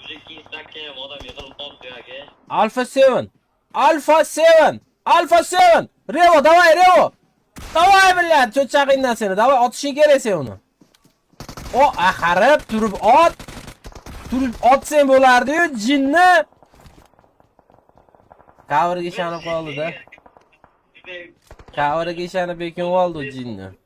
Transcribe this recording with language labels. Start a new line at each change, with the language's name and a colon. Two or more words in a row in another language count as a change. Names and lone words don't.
Uzbek: Instagram ham odam yig'ilib qolibdi aka.
English: Alpha 7. Alpha 7. Alpha 7.
Russian: Revo, давай, Revo. Давай, блядь,
Uzbek: cho'chaqingdan seni. Давай, otishing kerak sen uni. O, axarib turib ot. Turib otsang bo'lardi-yu, jinni. Coverga ishonib qoldi-da. Coverga ishonib bekinib oldi jinni.